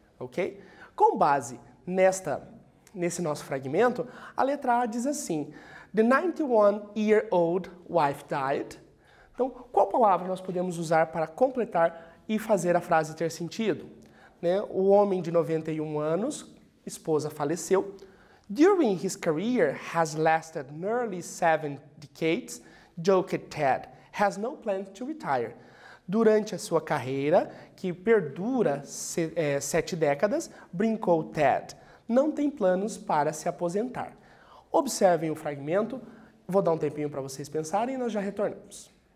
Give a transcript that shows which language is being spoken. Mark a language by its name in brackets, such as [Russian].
[Portuguese] Ok? Com base nesse nosso fragmento, a letra A diz assim, [English] The 91-year-old wife died. [Portuguese] Então, qual palavra nós podemos usar para completar e fazer a frase ter sentido? O homem de 91 anos, esposa faleceu. [English] During his career has lasted nearly 7 decades, joked Ted, has no plans to retire. [Portuguese] Durante a sua carreira, que perdura 7 décadas, brincou Ted, não tem planos para se aposentar. Observem o fragmento, vou dar um tempinho para vocês pensarem e nós já retornamos.